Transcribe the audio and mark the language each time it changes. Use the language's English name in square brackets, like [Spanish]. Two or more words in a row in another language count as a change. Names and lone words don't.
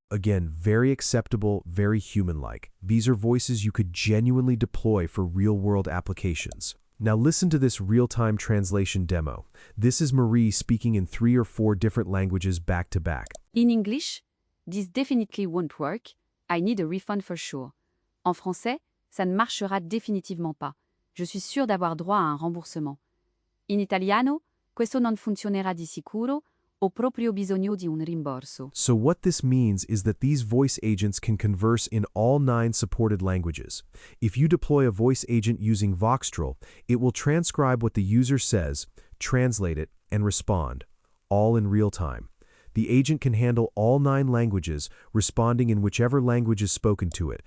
[English] Again, very acceptable, very human-like. These are voices you could genuinely deploy for real-world applications. Now listen to this real-time translation demo. This is Marie speaking in 3 or 4 different languages back to back. In English, this definitely won't work. I need a refund for sure. [French] En français, ça ne marchera définitivement pas. Je suis sûr d'avoir droit à un remboursement. [Italian] In italiano, questo non funzionerà di sicuro. Ho proprio bisogno di un rimborso. [English] So what this means is that these voice agents can converse in all 9 supported languages. If you deploy a voice agent using Voxtral, it will transcribe what the user says, translate it, and respond, all in real time. The agent can handle all 9 languages, responding in whichever language is spoken to it.